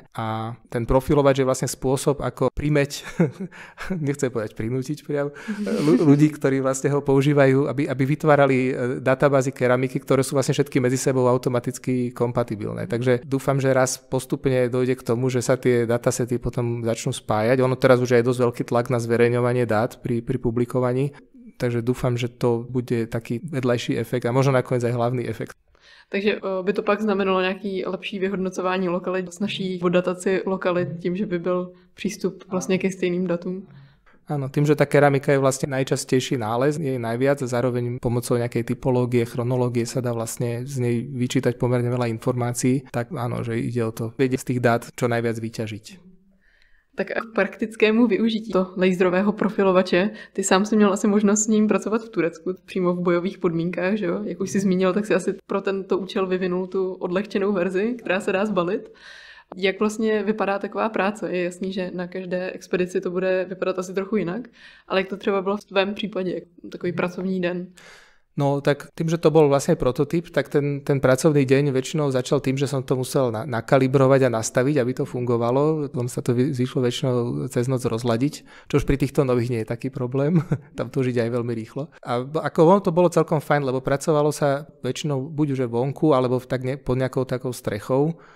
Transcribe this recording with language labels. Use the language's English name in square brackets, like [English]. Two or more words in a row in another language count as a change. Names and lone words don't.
[Slovak] A ten profilovač je vlastne spôsob, ako primeť, nechcem povedať prinútiť priam, ľudí, ktorí vlastne ho používajú, aby vytvárali databázy keramiky, ktoré sú vlastne všetky medzi sebou automaticky kompatibilné. Takže dúfam, že raz postupne dojde k tomu, že sa tie datasety potom začnú spájať. Ono teraz už je dosť veľký tlak na zverejňovanie dát pri publikovaní. Takže dúfam, že to bude taký vedľajší efekt a možno nakoniec aj hlavný efekt. [Czech] Takže by to pak znamenalo nějaký lepší vyhodnocování lokalit, snažší dataci lokalit tím, že by byl přístup vlastně ke stejným datům? [Slovak] Áno, tým, že tá keramika je vlastne najčastejší nález, je najviac a zároveň pomocou nejakej typológie, chronológie sa dá vlastne z nej vyčítať pomerne veľa informácií, tak áno, že ide o to vedieť z tých dát čo najviac vyťažiť. [Czech] Tak a k praktickému využití to laserového profilovače, ty sám si měl asi možnost s ním pracovat v Turecku, přímo v bojových podmínkách, že jo? Jak už si zmínil, tak si asi pro tento účel vyvinul tu odlehčenou verzi, která se dá zbalit. Jak vlastně vypadá taková práce? Je jasný, že na každé expedici to bude vypadat asi trochu jinak, ale jak to třeba bylo v tvém případě, takový pracovní den? [Slovak] No tak tým, že to bol vlastne prototyp, tak ten pracovný deň väčšinou začal tým, že som to musel nakalibrovať a nastaviť, aby to fungovalo. Potom sa to vyšlo väčšinou cez noc rozladiť, čo už pri týchto nových nie je taký problém. Tam to už ide aj veľmi rýchlo. A ako to bolo celkom fajn, lebo pracovalo sa väčšinou buď už vonku, alebo pod nejakou takou strechou.